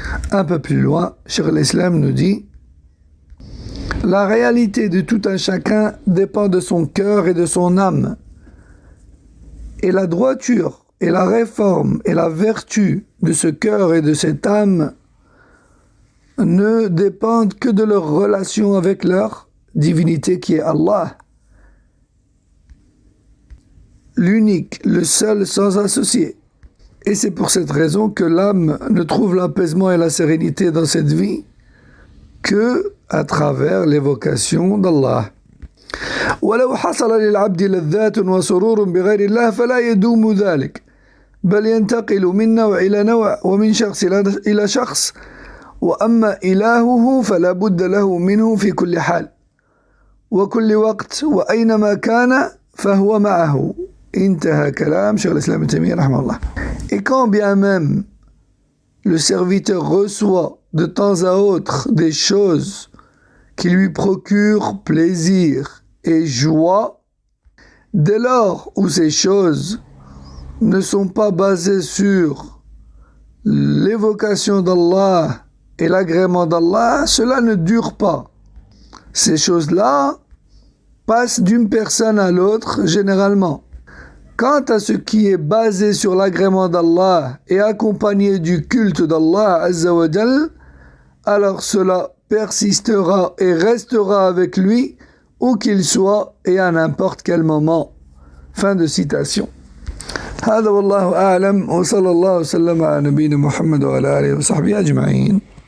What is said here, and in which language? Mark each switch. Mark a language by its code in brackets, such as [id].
[fr] Un peu plus loin, Cheikh l'Islam nous dit: la réalité de tout un chacun dépend de son cœur et de son âme, et la droiture et la réforme et la vertu de ce cœur et de cette âme ne dépendent que de leur relation avec leur divinité qui est Allah, l'unique, le seul, sans associé. Et c'est pour cette raison que l'âme ne trouve l'apaisement et la sérénité dans cette vie que à travers l'évocation d'Allah. [ar] ولو حصل للعبد لذات وسرور بغير الله فلا يدوم ذلك، بل ينتقل من نوع إلى نوع ومن شخص إلى شخص، وأما إلهه فلا بد له منه في كل حال وكل وقت وأينما كان فهو معه. انتهى كلام شيخ الإسلام ابن تيمية رحمه الله. [fr] Et quand bien même le serviteur reçoit de temps à autre des choses qui lui procurent plaisir et joie, dès lors où ces choses ne sont pas basées sur l'évocation d'Allah et l'agrément d'Allah, cela ne dure pas. Ces choses-là passent d'une personne à l'autre généralement. Quant à ce qui est basé sur l'agrément d'Allah et accompagné du culte d'Allah Azza wa Jal, alors cela persistera et restera avec lui où qu'il soit et à n'importe quel moment. Fin de citation. [ar] هذا والله أعلم وصلى الله وسلم على نبينا محمد وعلى آله وصحبه أجمعين.